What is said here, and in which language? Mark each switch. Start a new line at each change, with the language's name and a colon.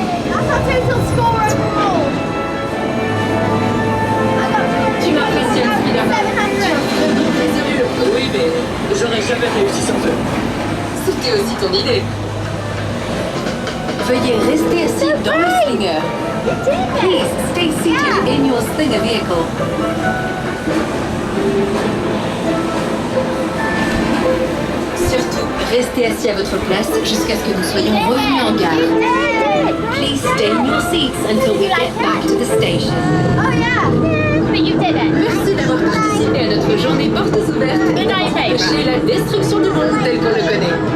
English: That's our total score overall.
French: Tu m'impressionnes, Spider-Man. 700. Tu as vraiment résolu le problème. Oui, mais j'aurais jamais réussi sans eux. C'était aussi ton idée. Veuillez rester assis dans le slinger.
English: Please stay seated in your slinger vehicle.
French: Surtout, restez assis à votre place jusqu'à ce que nous soyons revenus en gare.
English: Please stay in your seats until we get back to the station. Oh yeah, but you did it.
French: Merci d'avoir participé à notre journée portes ouvertes pour empêcher la destruction du monde tel qu'on le connaît.